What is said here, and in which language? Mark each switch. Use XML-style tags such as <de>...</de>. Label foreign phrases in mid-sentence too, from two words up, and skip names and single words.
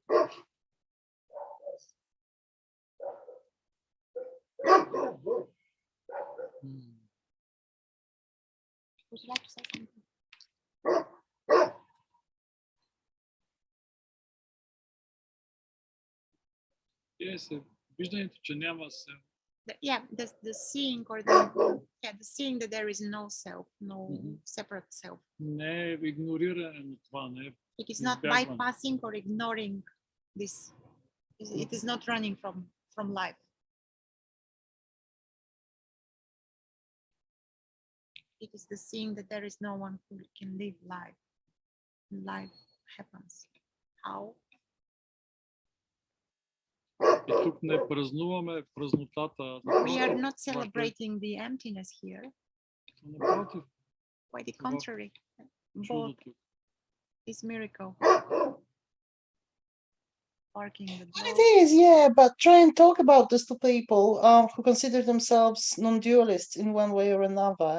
<en>Would you like to say something? Yes,</en> <bg>виждането, че няма се.</bg> <en>The seeing or the seeing that there is no self, no separate self.</en> <bg>Не е игнориране на това, не е.</bg> <en>It is not bypassing or ignoring this. It is not running from life. It is the seeing that there is no one who can live life. Life happens. How?</en> <bg>И тук не празнуваме празнотата.</bg> <en>We are not celebrating the emptiness here.</en> <bg>Напротив,</bg> <en>Quite the contrary. Both</en> <bg>чудото.</bg> <en>is miracle. Barking the Well, it dog. is, yeah, but try and talk about this to people who consider themselves non-dualists in one way or another.</en>